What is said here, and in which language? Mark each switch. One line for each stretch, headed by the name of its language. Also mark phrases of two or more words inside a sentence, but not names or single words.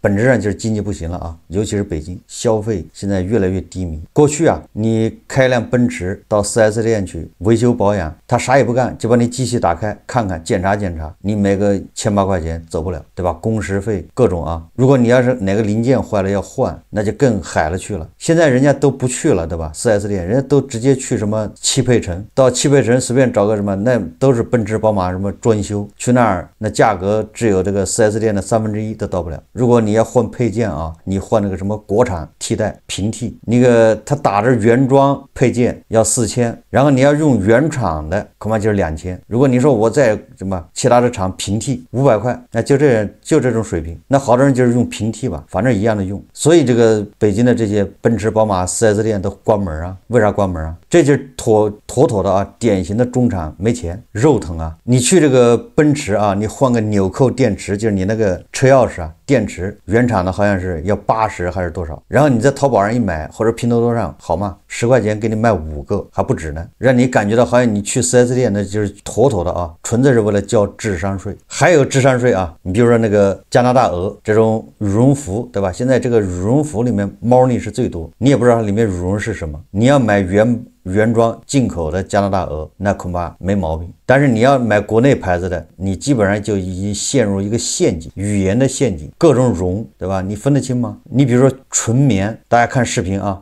Chinese: 本質上就是經濟不行了啊，尤其是北京消費現在越來越低迷。過去啊，你開輛奔馳到 4S 店去維修保養，他啥也不幹，就把你機器打開看看檢查檢查，你每個1800塊錢走不了，對吧？工時費各種啊，如果你要是哪個零件壞了要換，那就更海了去了。现在人家都不去了，对吧？ 4S 店人家都直接去什麼汽配城，到汽配城隨便找個什麼，那都是奔馳宝馬什麼專修，去那兒那價格只有這個 4S 店的1/3都到不了。如果你要換配件啊，你換那個什麼國產替代平替，那個他打着原裝配件要4000，然後你要用原厂的恐怕就是2000。如果你說我在什麼其他的厂平替500塊，那就这种水平，那好多人就是用平替吧，反正一樣的用。所以这个北京的这些奔馳寶馬 4S 店都關門啊，為啥關門啊？這就是妥妥的啊，典型的中產沒錢，肉疼啊！你去這個奔馳啊，你換個紐扣電池，就是你那個車鑰匙啊，電池原廠的好像是要80還是多少，然後你在淘寶上一買或者拼多多上，好嗎？10塊錢給你賣5個還不止呢，讓你感覺到好像你去 4S 店那就是妥妥的啊，純粹是為了交智商稅。還有智商稅啊，你比如說那個加拿大鵝這種羽絨服，對吧？現在這個羽絨服裡面貓膩是最多，你也不知道它裡面羽絨是什麼，你要買原裝進口的加拿大鹅，那恐怕没毛病。但是你要买国内牌子的，你基本上就已经陷入一个陷阱，语言的陷阱，各种绒，对吧？你分得清吗？你比如说纯棉，大家看视频啊，